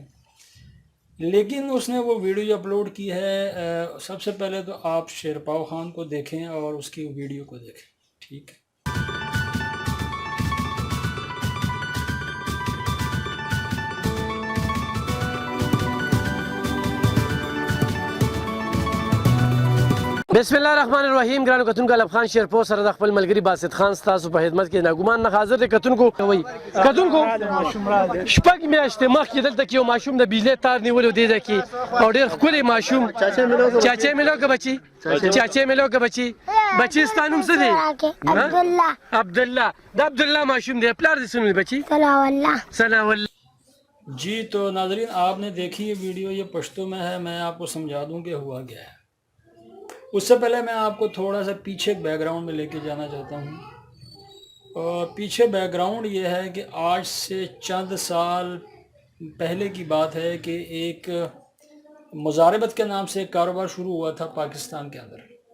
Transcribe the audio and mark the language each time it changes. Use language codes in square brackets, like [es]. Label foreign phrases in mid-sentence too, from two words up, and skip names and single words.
[ur] لیکن اس نے وہ ویڈیو جو اپلوڈ کی ہے، سب سے پہلے تو آپ شیرپاؤ خان کو دیکھیں اور اس کی ویڈیو کو دیکھیں، ٹھیک ہے؟ [ar] بسم الله الرحمن الرحیم. [ps] ګرانو کتونکو، الف خان شیرپاؤ سره د خپل ملګري باسط خان ستاسو په خدمت کې ناګومان نه حاضر دی. کتونکو شپږ میاشتې مخکې دلته کې یو ماشوم د بجلی تار نیولی و دې ځای کې، او ډېر ښکلی ماشوم. [ur] چاچی میلو که بچي، چاچی میلو که بچي، [ps] بچي ستا نوم څه دی؟ عبداللہ. عبدالله. د عبدالله ماشوم دی. پلار دې څه نوم دی بچي؟ ثناء اللہ. ثناء الله. [ur] جی تو ناظرین، آپ نے دیکھی یہ ویڈیو، یہ پشتو میں ہے، میں آپ کو سمجھا دوں کہ ہوا کیا ہے۔ اس سے پہلے میں آپ کو تھوڑا سا پیچھے بیک گراؤنڈ میں لے کے جانا چاہتا ہوں، اور پیچھے بیک گراؤنڈ یہ ہے کہ آج سے چند سال پہلے کی بات ہے کہ ایک مزاربت کے نام سے ایک کاروبار شروع ہوا تھا پاکستان کے اندر۔